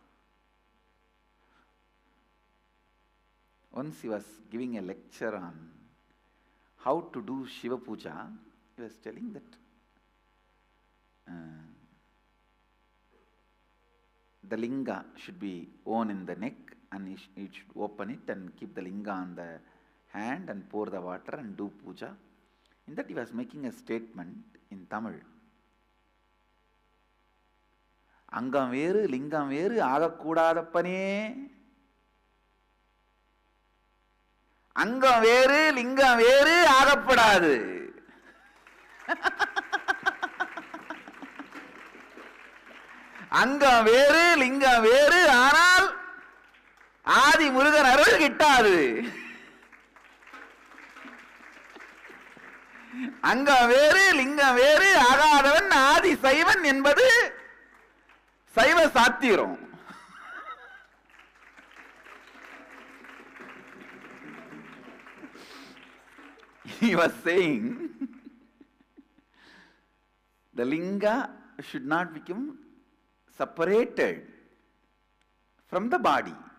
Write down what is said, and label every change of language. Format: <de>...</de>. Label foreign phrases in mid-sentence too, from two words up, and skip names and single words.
<en>Once he was giving a lecture on how to do Shiva Puja, he was telling that the linga should be worn in the neck, and you should open it and keep the linga on the hand and pour the water and do puja. In that he was making a statement in Tamil.</en> <ta>அங்கம் வேறு, லிங்கம் வேறு, ஆகக்கூடாதப்பனே. அங்கம் வேறு, லிங்கம் வேறு, ஆகப்படாது. அங்கம் வேறு, லிங்கம் வேறு, ஆனால் ஆதி முருகன் அருள் கிட்டாது. அங்கம் வேறு, லிங்கம் வேறு, ஆகாதவன் ஆதி சைவன் என்பது சைவ சாத்திரம்.</ta> <en>He was saying the linga should not become separated from the body.</en>